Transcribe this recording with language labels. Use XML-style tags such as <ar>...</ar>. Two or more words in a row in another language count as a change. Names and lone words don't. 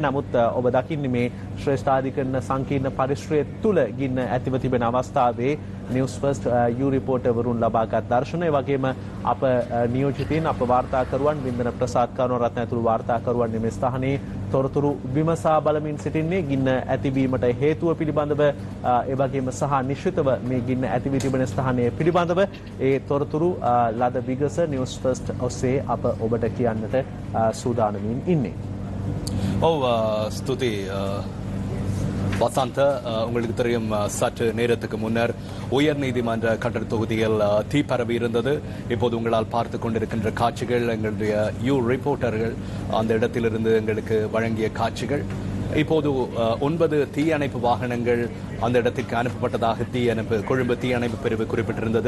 <si>නමුත් ඔබ දකින්නේ මේ ශ්‍රේෂ්ඨාධිකරණ සංකීර්ණ පරිශ්‍රය තුළ ගින්න ඇතිව තිබෙන අවස්ථාවේ නිවුස් ෆස්ට් යූ රිපෝටර්වරුන් ලබාගත් දර්ශනය වගේම අප නියෝජිතයින් අප වාර්තාකරුවන් වින්දන ප්‍රසාද් කරුණරත්න ඇතුළු වාර්තාකරුවන් මේ ස්ථානයේ තොරතුරු විමසා බලමින් සිටින්නේ. ගින්න ඇතිවීමට හේතුව පිළිබඳව ඒ වගේම සහ නිශ්චිතව මේ ගින්න ඇති වී තිබෙන ස්ථානයේ පිළිබඳව ඒ තොරතුරු ලද විගස නිවුස් ෆස්ට් ඔස්සේ අප ඔබට කියන්නට සූදානමින් ඉන්නේ. ඔව් ස්තුති</si> <ta>வசந்த உங்களுக்கு தெரியும் சற்று நேரத்துக்கு முன்னர் உயர் நீதிமன்ற கட்டட தொகுதியில் தீ பரவி இருந்தது. இப்போது உங்களால் பார்த்து கொண்டிருக்கின்ற காட்சிகள் எங்களுடைய ரிப்போர்ட்டர்கள் அந்த இடத்திலிருந்து எங்களுக்கு வழங்கிய காட்சிகள். இப்போது 9 தீயணைப்பு வாகனங்கள் அந்த இடத்திற்கு அனுப்பப்பட்டதாக கொழும்பு தீயணைப்பு பிரிவு குறிப்பிட்டிருந்தது.</ta>